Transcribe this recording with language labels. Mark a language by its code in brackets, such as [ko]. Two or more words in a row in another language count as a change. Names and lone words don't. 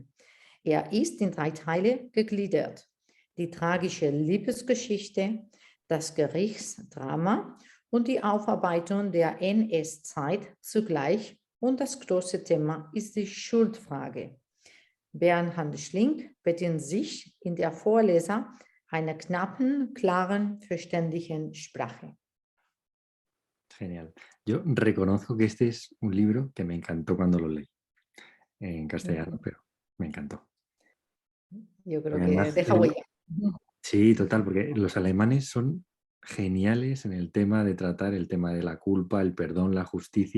[de] Er ist in 3 Teile gegliedert. Die tragische Liebesgeschichte, das Gerichtsdrama und die Aufarbeitung der NS-Zeit zugleich. Und das große Thema ist die Schuldfrage. Bernhard Schlink bedient sich in der Vorleser einer knappen, klaren, verständlichen Sprache. [es] Genial. Yo reconozco que este es un libro que me encantó cuando lo leí en castellano, pero me encantó. Yo creo Porque que además deja huella. Sí, total, porque los alemanes son geniales en el tema de tratar el tema de la culpa, el perdón, la justicia.